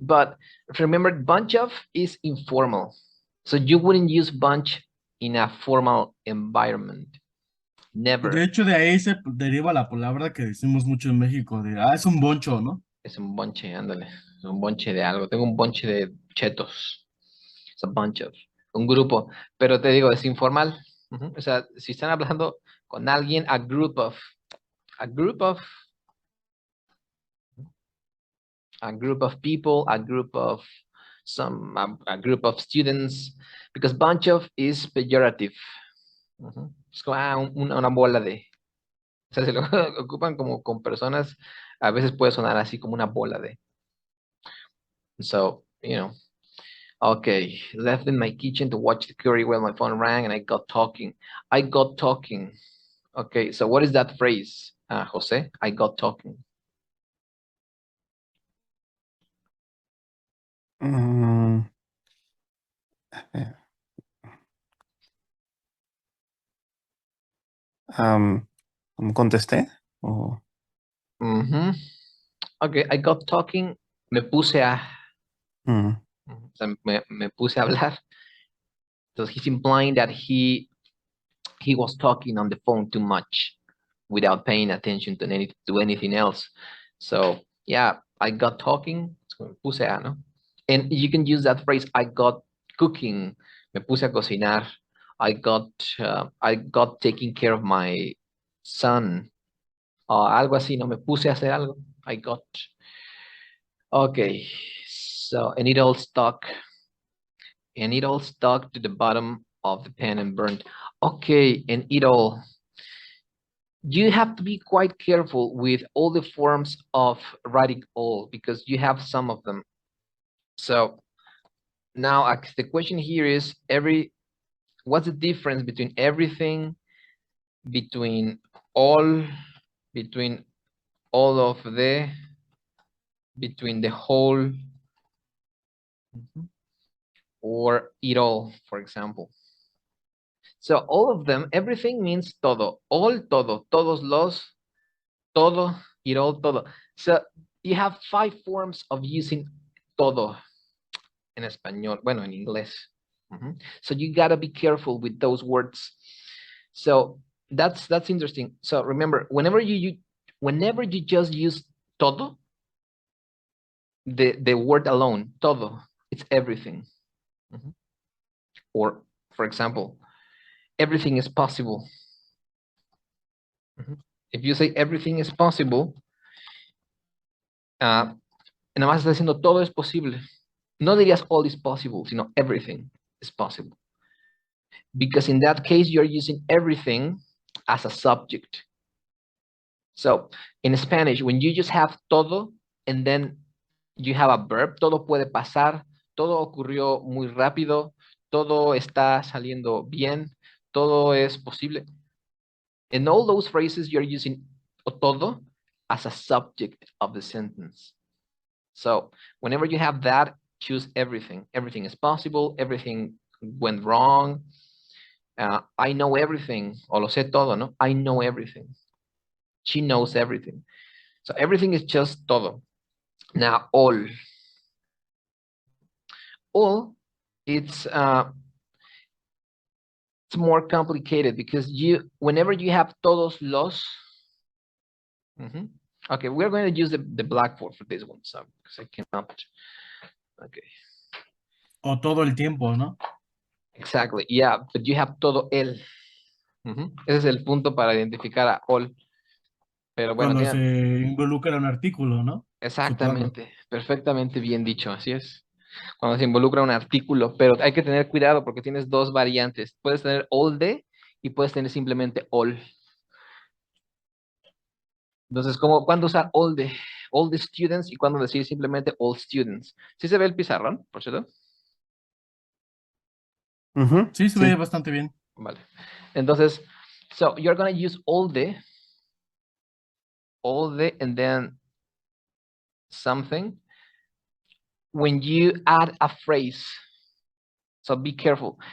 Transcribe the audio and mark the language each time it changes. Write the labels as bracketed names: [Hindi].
[English] But remember, bunch of is informal. So you wouldn't use bunch in a formal environment. Never. [Spanish] De hecho, de ahí se deriva la palabra que decimos mucho en México, de, es un boncho, ¿no? Es un bonche, ándale. Es un bonche de algo. Tengo un bonche de chetos. Es [English] a bunch of. [Spanish] Un grupo. Pero te digo, es informal. Ujú. O sea, si están hablando con alguien, [English] a group of. A group of. A group of people, a group of a group of students, because bunch of is pejorative. [Spanish] Ujú. Es como una bola de. O sea, se lo ocupan como con personas, a veces puede sonar así como una bola de. [English] So, okay, left in my kitchen to watch the curry while my phone rang and I got talking. I got talking. Okay, so what is that phrase, Jose? I got talking. [Spanish] Mm, ¿Contesté? ¿O? [English] Mhm. Okay, I got talking. [Spanish] Me puse a. Mm, O sea, me puse a hablar. [English] So he's implying that he was talking on the phone too much without paying attention to anything else. So yeah, I got talking. So [Spanish] me puse a, [English] ¿no? And you can use that phrase, I got cooking. [Spanish] Me puse a cocinar. [English] I got taking care of my son. [Spanish] Algo así, ¿no? Me puse a hacer algo. [English] I got. Okay. So, and it all stuck to the bottom of the pan and burned. Okay, and it all. You have to be quite careful with all the forms of writing all because you have some of them. So now the question here is what's the difference between everything, between all, between all of the, between the whole, or it all, for example. So all of them, everything means todo, all, todo, [Spanish] todos los, [English] todo, it all, todo. So you have 5 forms of using todo [Spanish] en español, bueno, en inglés. [English] So you gotta be careful with those words. So that's interesting. So remember, whenever you just use todo, the word alone, todo, it's everything. Or for example, everything is possible. If you say everything is possible, [Spanish] nada más está diciendo todo es posible. No dirías [English] all is possible, [Spanish] sino [English] everything is possible. Because in that case, you're using everything as a subject. So in Spanish, when you just have [Spanish] todo, [English] and then you have a verb, [Spanish] todo puede pasar, todo ocurrió muy rápido, todo está saliendo bien, todo es posible. [English] In all those phrases, you're using todo as a subject of the sentence. So whenever you have that, choose everything. Everything is possible, everything went wrong. I know everything, [Spanish] o lo sé todo, ¿no? [English] I know everything. She knows everything. So everything is just todo. Now, all. All, it's more complicated because whenever you have [Spanish] todos los, [English] okay, we're going to use the blackboard for this one, so because I cannot. Okay. [Spanish] O todo el tiempo, ¿no? [English] Exactly. Yeah, but you have [Spanish] todo el. Ujú. Ese es el punto para identificar a all. Pero bueno, Cuando se tienen... involucra un artículo, ¿no? Supongo. Exactamente. Perfectamente bien dicho. Así es. Cuando se involucra un artículo, pero hay que tener cuidado porque tienes dos variantes. Puedes tener all de y puedes tener simplemente all. Entonces, ¿cuándo usar [English] all the students [Spanish] y cuándo decir simplemente [English] all students? [Spanish] ¿Sí se ve el pizarrón, por cierto? Ujú, Sí, se sí. ve bastante bien. Vale. [English] Entonces, so you're going to use all the, and then something when you add a phrase. So be careful.